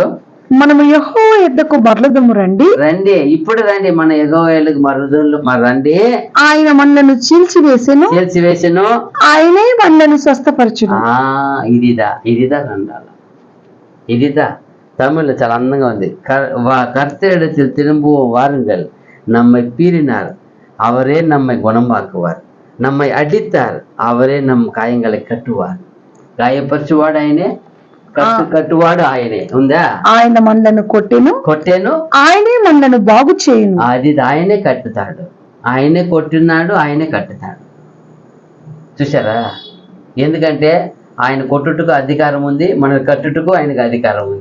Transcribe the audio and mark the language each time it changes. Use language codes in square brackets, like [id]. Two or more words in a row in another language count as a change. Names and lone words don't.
[te] మనము యెహోవా యొద్దకు మరలుదము రండి, ఇప్పుడు రండి, మన యెహోవా రండి, ఆయన మనలను చీల్చివేసెను, ఆయనే మనలను స్వస్థపరచును. ఇదిదా రండాల, ఇదిదా. தமிழ்లో చాలా అందంగా ఉంది. [ta] கர்த்தரிடத்தில் திரும்புவோம் வாருங்கள், நம்மை பீறினார் அவரே நம்மை குணமாக்குவார், நம்மை அடித்தார் அவரே நம் காயங்களை கட்டுவார். [te] గాయపరచువాడు ఆయనే, కట్టువాడు ఆయనే. ఉందా? ఆయన మనలను కొట్టెను, ఆయనే మనలను బాగు చేయును. అది ఆయనే కట్టుతాడు, ఆయనే కొట్టినాడు, ఆయనే కట్టుతాడు. చూసారా? ఎందుకంటే ఆయన కొట్టుటకు అధికారం ఉంది, మన కట్టుటకు ఆయనకు అధికారం ఉంది.